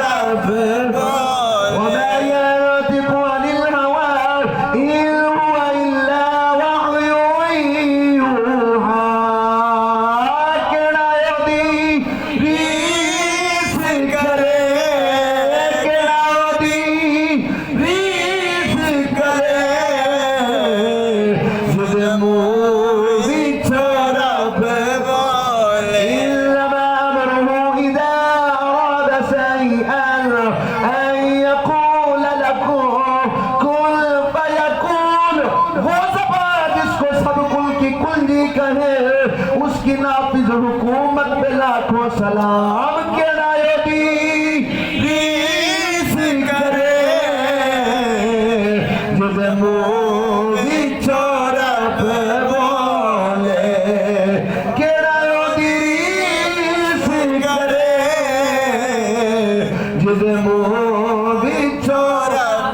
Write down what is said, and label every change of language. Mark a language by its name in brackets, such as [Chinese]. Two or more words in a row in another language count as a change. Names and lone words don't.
[Arabic] وما ينطق عن الهوى إن هو إلا وحي يوحى [Punjabi] کیڑا دی ریس کرے کیڑا دی ریس کرے جد منہ وچ رب بولے [Arabic] انما امره اذا اراد شيئا ان يقول له كن فيكون [Urdu] وہ زبان جس کو سب کل کی کنجی کہے اس کی نافذ حکومت پہ لاکھوں سلام [Punjabi] کیڑا دی ریس کرے جد منہ وچ رب بولے کیڑا دی ریس کرے جد منہ وچ رب